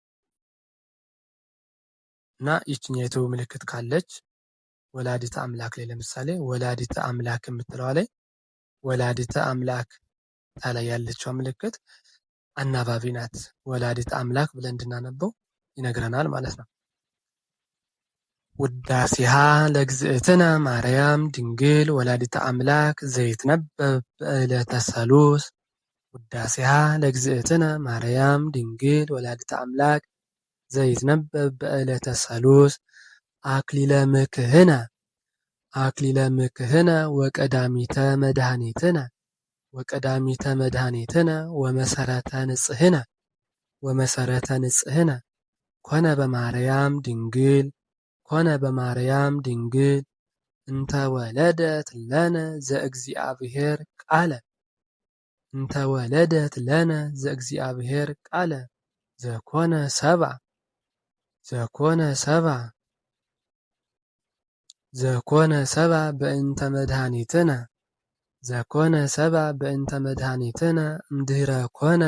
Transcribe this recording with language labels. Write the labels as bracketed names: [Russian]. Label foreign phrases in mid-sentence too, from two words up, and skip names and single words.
[Amharic] እና ይችኛይቱ ምልክት ካለች [Geez] ወላዲተ አምላክ [Amharic] ላይ ለምሳሌ [Geez] ወላዲተ አምላክ [Amharic] የምትለዋ ላይ [Geez] ወላዲተ አምላክ [Amharic] ላይ ያለችው ምልክት አናባቢ ናት። [Geez] ወላዲተ አምላክ [Amharic] ብለን እንድናነበው ይነግረናል ማለት ነው። [Geez] ውዳሴሃ ለእግዝእትነ ማርያም ድንግል ወላዲተ አምላክ ዘይትነበብ በዕለተ ሰሉስ። ውዳሴሃ ለእግዝእትነ ማርያም ድንግል ወላዲተ አምላክ ዘይትነበብ በዕለተ ሰሉስ አክሊለ ምክህነ አክሊለ ምክህነ ወቀዳሚተ መድኃኒትነ ወቀዳሚተ መድኃኒትነ ወመሰረተ ንጽህነ ወመሰረተ ንጽህነ ኮነ በማርያም ድንግል ኮነ በማርያም ድንግል እንተ ወለደት ለነ ዘእግዚአብሔር ቃለ እንተ ወለደት ለነ ዘእግዚአብሔር ቃለ ዘኮነ ሰብአ ዘኮነ ሰብአ ዘኮነ ሰብአ በእንተ መድኃኒትነ ዘኮነ ሰብአ በእንተ መድኃኒትነ እምድኅረ ኮነ